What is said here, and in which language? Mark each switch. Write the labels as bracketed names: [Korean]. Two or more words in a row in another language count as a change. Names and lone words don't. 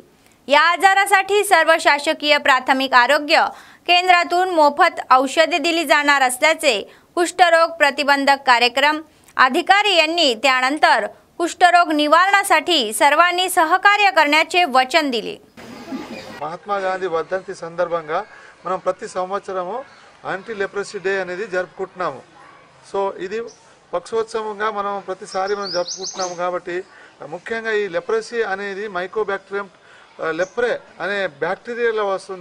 [Marathi] या आजारासाठी सर्व शासकीय प्राथमिक आरोग्य केंद्रातून मोफत औषधे दिली जाणार असल्याचे कुष्ठरोग प्रतिबंधक कार्यक्रम अधिकारी यांनी त्यानंतर कुष्ठरोग निवारणासाठी सर्वांनी सहकार्य करण्याचे वचन दिले। [Telugu] మహాత్మా గాంధీ వర్ధంతి సందర్భంగా మనం ప్రతి సంవత్సరము [English] anti leprosy day [Telugu] అనేది జరుపుకుంటున్నాము। సో ఇది పక్షోత్సవంగా మనం ప్రతిసారి మనం జరుపుకుంటున్నాము కాబట్టి ముఖ్యంగా ఈ లెప్రసీ అనేది మైకోబాక్టీరియం లెప్రే అనే బ్యాక్టీరియాలో వస్తుంది।